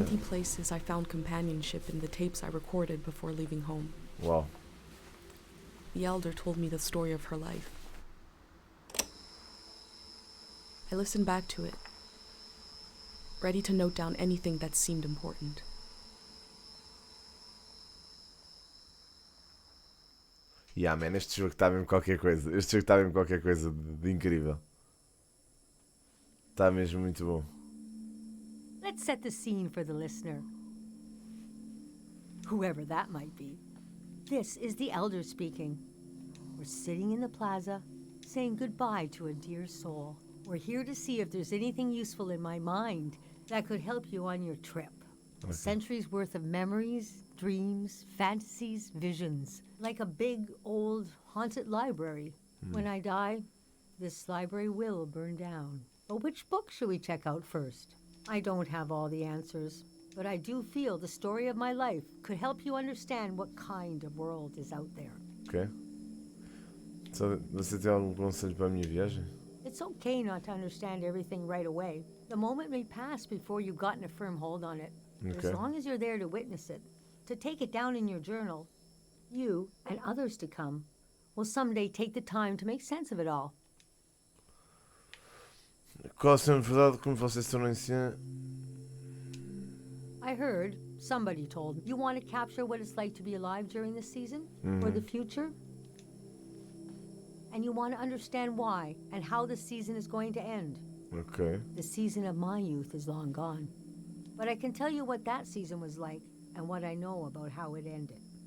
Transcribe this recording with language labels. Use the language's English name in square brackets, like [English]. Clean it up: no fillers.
[English] empty places, I found companionship in the tapes I recorded before leaving home. Uau. The elder told me the story of her life. I listened back to it, ready to note down anything that seemed important. [Portuguese] Yeah, man, este jogo está mesmo qualquer coisa. Este jogo está mesmo qualquer coisa de incrível. Está mesmo muito bom. [English] Let's set the scene for the listener. Whoever that might be. This is the elder speaking. We're sitting in the plaza, saying goodbye to a dear soul. We're here to see if there's anything useful in my mind that could help you on your trip. A century's worth of memories, dreams, fantasies, visions. Like a big, old, haunted library. When I die, this library will burn down. But which book should we check out first? I don't have all the answers, but I do feel the story of my life could help you understand what kind of world is out there. Ok. [Portuguese] Só, você tem algum conselho para a minha viagem? [English] It's okay not to understand everything right away. The moment may pass before you've gotten a firm hold on it. But Okay. as long as you're there to witness it, to take it down in your journal, you and others to come will someday take the time to make sense of it all. [Portuguese] Qual a sua verdade como você se tornou [English] I heard, somebody told, you want to capture what it's like to be alive during this season? Or the future? And you want to understand why and how the season is going to end. Ok. The season of my youth is long gone. But I can tell you what that season was like and what I know about how it ended.